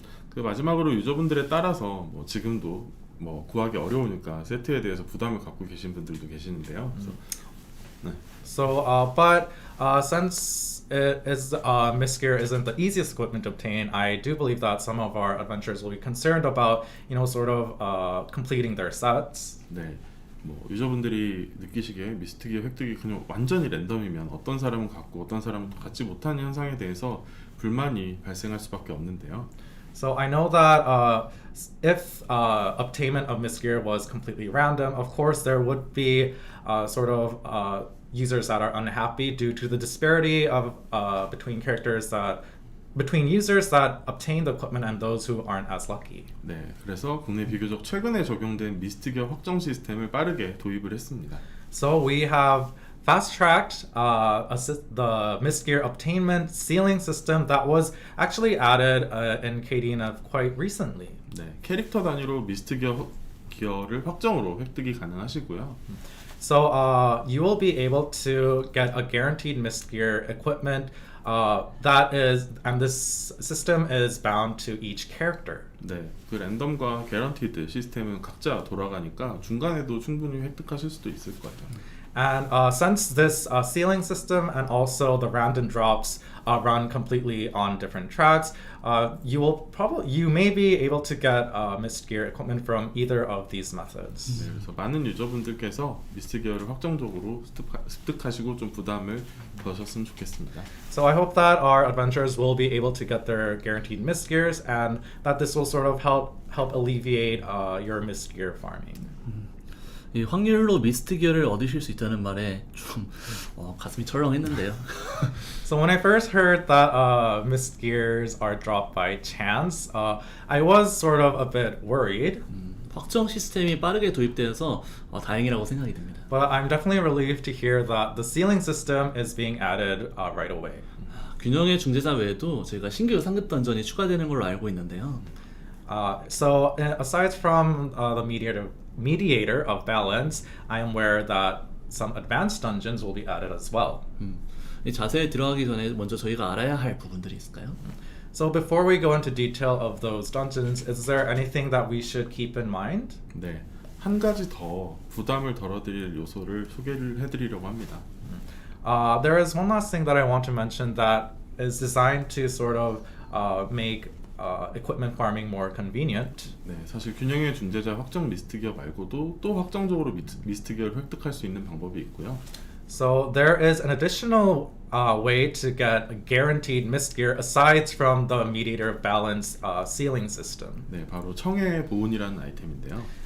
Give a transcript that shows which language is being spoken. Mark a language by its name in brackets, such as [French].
[Korean] 그 마지막으로 유저분들에 따라서 뭐 지금도 뭐 구하기 어려우니까 세트에 대해서 부담을 갖고 계신 분들도 계시는데요. 그래서 네. [English] So, but since mist gear isn't the easiest equipment to obtain, I do believe that some of our adventurers will be concerned about, sort of completing their sets. [Korean] 네. 뭐 유저분들이 느끼시기에 미스트 기어 획득이 그냥 완전히 랜덤이면 어떤 사람은 갖고 어떤 사람은 또 갖지 못하는 현상에 대해서 불만이 발생할 수밖에 없는데요. [English] So I know that if obtainment of mist gear was completely random, of course there would be sort of users that are unhappy due to the disparity of between users that obtain the equipment and those who aren't as lucky. [Korean] 네, 그래서 국내 비교적 최근에 적용된 미스트 기어 확정 시스템을 빠르게 도입을 했습니다. [English] So we have fast-tracked the mist gear obtainment sealing system that was actually added in KDNF quite recently. [Korean] 네, 캐릭터 단위로 미스트 기어를 확정으로 획득이 가능하시고요. [English] So you will be able to get a guaranteed mist gear equipment and this system is bound to each character. [Korean] 네, 그 랜덤과 개런티드 시스템은 각자 돌아가니까 중간에도 충분히 획득하실 수도 있을 거예요. [English] And since this sealing system and also the random drops run completely on different tracks, you may be able to get mist gear equipment from either of these methods. [Korean] 네, 그래서 많은 유저분들께서 미스트 기어를 확정적으로 습득하시고 좀 부담을 덜으셨으면 좋겠습니다. [English] So I hope that our adventurers will be able to get their guaranteed mist gears and that this will sort of help alleviate your mist gear farming. [Korean] 이 확률로 미스트 기어를 얻으실 수 있다는 말에 좀 가슴이 철렁했는데요. [English] So when I first heard that mist gears are dropped by chance, I was sort of a bit worried. [Korean] 확정 시스템이 빠르게 도입되어서 다행이라고 생각이 듭니다. [English] But I'm definitely relieved to hear that the ceiling system is being added right away. [Korean] 균형의 중재자 외에도 저희가 신규 상급 던전이 추가되는 걸로 알고 있는데요. [English] So aside from the mediator of balance, I am aware that some advanced dungeons will be added as well. [Korean] 이 자세히 들어가기 전에 먼저 저희가 알아야 할 부분들이 있을까요? [English] So before we go into detail of those dungeons, is there anything that we should keep in mind? [Korean] 네, 한 가지 더 부담을 덜어드릴 요소를 소개를 해드리려고 합니다. [English] There is one last thing that I want to mention that is designed to sort of make equipment farming more convenient. [Korean] 네, 사실 균형의 존재자 확정 미스트 기어 말고도 또 확정적으로 미스트 기어를 획득할 수 있는 방법이 있고요. [English] So there is an additional way to get a guaranteed mist gear aside from the mediator of balance ceiling system. [Korean] 네, 바로 청의 보온이라는 아이템인데요.